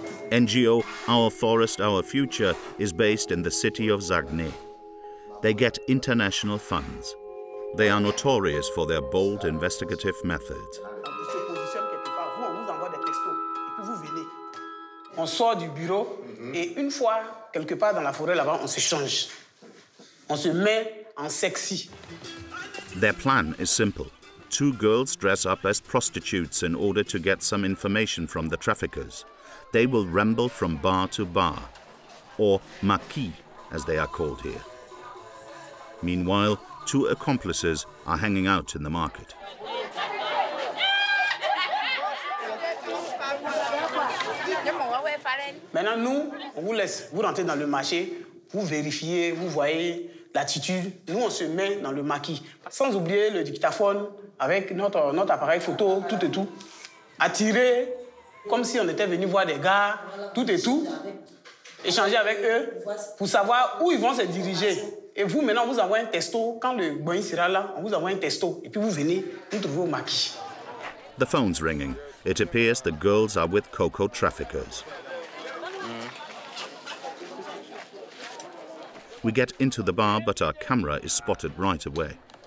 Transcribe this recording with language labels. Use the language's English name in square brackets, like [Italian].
[English] NGO Our Forest, Our Future is based in the city of Zagne. They get international funds. They are notorious for their bold investigative methods. [French] On sort du bureau et une fois quelque part dans la forêt là-bas, on se change. On se met en sexy. [English] Their plan is simple. Two girls dress up as prostitutes in order to get some information from the traffickers. They will ramble from bar to bar, or maquis, as they are called here. Meanwhile, two accomplices are hanging out in the market. [French] Maintenant, nous, on vous laisse. Vous rentrez dans le marché, vous vérifiez, vous voyez l'attitude. Nous, on se met dans le maquis. Sans oublier le dictaphone avec notre appareil photo, tout et tout. Attirer, comme si on était venu voir des gars, tout et tout. Échanger avec eux pour savoir où ils vont se diriger. Et vous, maintenant, on vous envoie un testo. Quand le boy sera là, on vous envoie un testo. Et puis vous venez, vous trouvez au maquis. [English] The phone's ringing. It appears the girls are with cocoa traffickers. We get into the bar, but our camera is spotted right away.